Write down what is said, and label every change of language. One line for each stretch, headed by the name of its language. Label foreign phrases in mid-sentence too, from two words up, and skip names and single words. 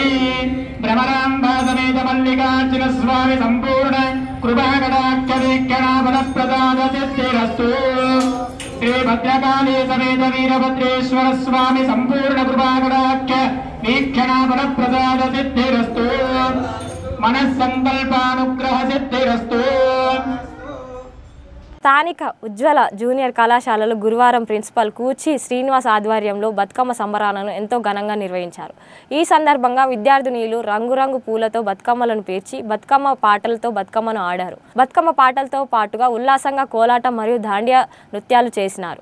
Sanskrit: भ्रमराम्बा समेत मल्लिकार्जुन स्वामी संपूर्ण कृपाकटाक्ष वीक्षणाफल प्रसाद सिद्धिरस्तु। श्री भद्रकाली समेत वीरभद्रेश्वर स्वामी संपूर्ण कृपाकटाक्ष वीक्षणाफल प्रसाद सिद्धिरस्तु। मनस्संकल्पानुग्रह सिद्धिरस्तु।
Telugu: స్థానిక ఉజ్వల జూనియర్ కళాశాలలో గురువారం ప్రిన్సిపల్ కూచి శ్రీనివాస్ ఆధ్వర్యంలో బతుకమ్మ సంబరాలను ఎంతో ఘనంగా నిర్వహించారు. ఈ సందర్భంగా విద్యార్థినీలు రంగురంగు పూలతో బతుకమ్మలను పేర్చి బతుకమ్మ పాటలతో బతుకమ్మను ఆడారు. బతుకమ్మ పాటలతో పాటుగా ఉల్లాసంగా కోలాటం మరియు దాండియా నృత్యాలు చేసినారు.